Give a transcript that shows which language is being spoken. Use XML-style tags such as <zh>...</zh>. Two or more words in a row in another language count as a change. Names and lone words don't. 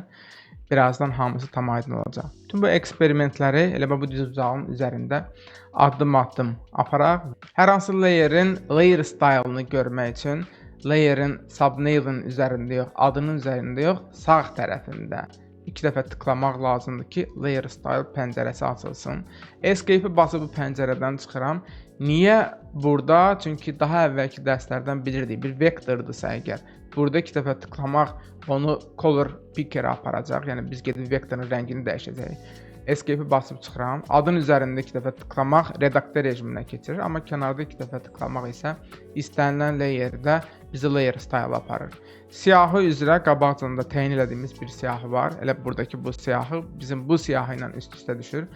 <az>Birazdan hamısı tam aydın olacaq. Bütün bu eksperimentləri elə bu düz bucağın üzərində addım-addım aparaq. Hər hansı layerin</az> <en>layer stylını</en> <az>görmək üçün layerin subname'ın üzərində yox, adının üzərində yox, sağ tərəfində 2 dəfə tıklamaq lazımdır ki,</az> <en>layer style</en> <az>pəncərəsi açılsın. Escape-i basıb bu pəncərədən çıxıram. Niyə burada? Çünki daha əvvəlki dərslərdən bilirdik, bir vektordirsə əgər. Burada 2 dəfə tıklamaq onu</az> <en>color picker-ə</en> <az>aparacaq. Yəni biz gedib vektorun rəngini dəyişəcəyik. Escape-i basıb çıxıram. Adın üzərində 2 dəfə tıklamaq redaktör rejiminə keçirir. Amma kənarda 2 dəfə tıklamaq isə istənilən layerdə bizi</az> <en>layer style</en> <az>aparır. Siyahı üzrə qabaqcanda təyin elədiyimiz bir siyahı var. Elə buradakı bu siyahı bizim bu siyahı ilə üst-üstə düşür.</az>